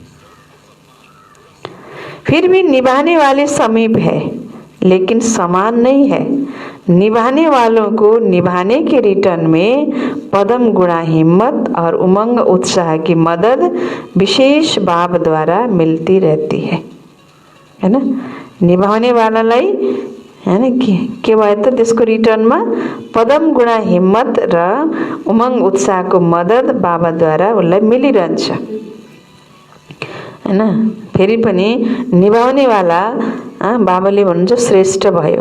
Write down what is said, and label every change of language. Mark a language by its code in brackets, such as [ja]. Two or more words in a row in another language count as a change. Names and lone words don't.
[hi] फिर भी निभाने वाले समीप है लेकिन समान नहीं है। निभाने वालों को निभाने के रिटर्न में पदम गुणा हिम्मत और उमंग उत्साह की मदद विशेष बाप द्वारा मिलती रहती है ना। [ne] निभाने वालालाई हैन के भयो त, त्यसको रिटर्नमा पदम गुणा हिम्मत र उमंग उत्साहको मदद बाबाद्वारा उसलाई मिलिरहन्छ, हैन। फेरि पनि निभाउने वाला बाबाले भन्नुहुन्छ श्रेष्ठ भयो।